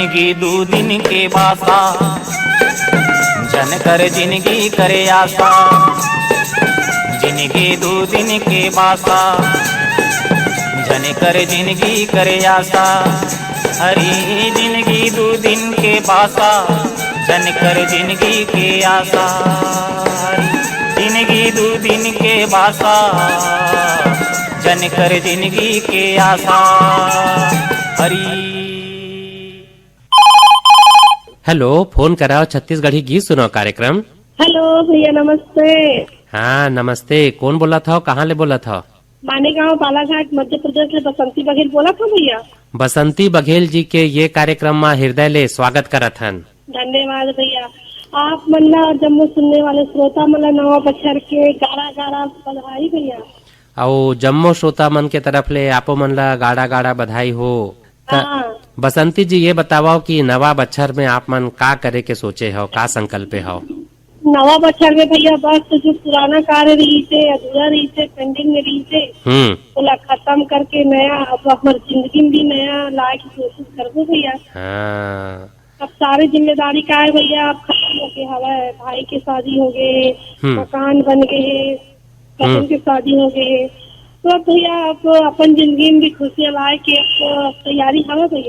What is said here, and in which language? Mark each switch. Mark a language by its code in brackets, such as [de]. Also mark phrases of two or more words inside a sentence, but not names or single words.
[hne] दू दिन के बासा जन कर जिंदगी करे आशा जिंदगी दू दिन के बासा जन कर जिंदगी करे आशा हरी जिंदगी दू दिन के बासा जन कर जिंदगी के आशा जिंदगी दू दिन के बासा जन कर जिंदगी के आशा हरी। हेलो, फोन कराओ छत्तीसगढ़ी गीत सुनाओ कार्यक्रम। हेलो भैया नमस्ते। हाँ नमस्ते, कौन बोला था, कहाँ ले बोला था? मानेगांव बालाघाट मध्य प्रदेश में बसंती बघेल बोला था भैया। बसंती बघेल जी के ये कार्यक्रम में हृदय ले स्वागत करत हन। धन्यवाद भैया। आप मल्ला और जम्मू सुनने वाले श्रोता मल्ला नवा बछर के गाड़ा गाड़ा बधाई भैया। और जम्मू श्रोता मन के तरफ ले आपो मन ला गाड़ा गाड़ा बधाई हो। बसंती जी ये बताओ कि नवा बछर में आप मन का करे के सोचे हो, का संकल्प हो? नवा बछर में भैया बस जो पुराना कार्य रही थे, अधूरा रही थे, पेंडिंग में रही थे, ओला खत्म करके नया अब हमार जिंदगी में भी नया लाए की कोशिश करबो भैया। अब सारी जिम्मेदारी का है भैया, अब खत्म हो के हवा है, भाई के शादी हो गए, मकान बन गए, कजन के शादी हो गए, तो अब भैया अब अपन जिंदगी में भी खुशियाँ लाए के तैयारी हवा भैया।